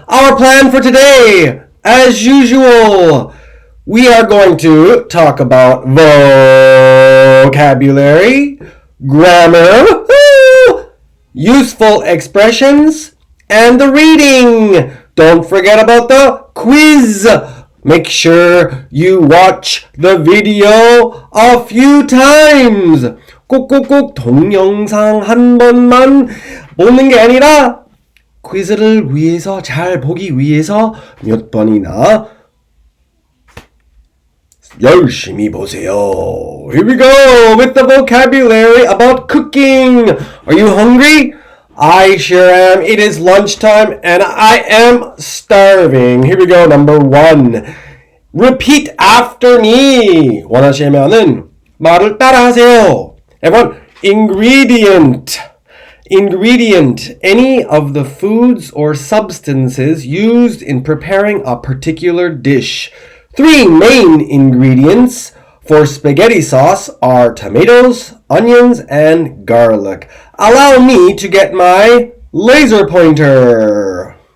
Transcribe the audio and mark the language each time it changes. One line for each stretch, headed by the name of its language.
English: Our plan for today, as usual, we are going to talk about vocabulary, grammar, useful expressions, and the reading. Don't forget about the quiz. Make sure you watch the video a few times.
Korean: 꼭꼭꼭 동영상 한 번만 보는 게 아니라 퀴즈를 위해서 잘 보기 위해서 몇 번이나 열심히 보세요.
English: Here we go with the vocabulary about cooking. Are you hungry? I sure am. It is lunchtime and I am starving. Here we go. Number 1. Repeat after me.
Korean: 원하시면은 말을 따라하세요.
English: Everyone, ingredient. Ingredient. Any of the foods or substances used in preparing a particular dish. 3 main ingredients for spaghetti sauce are tomatoes, onions, and garlic. Allow me to get my laser pointer.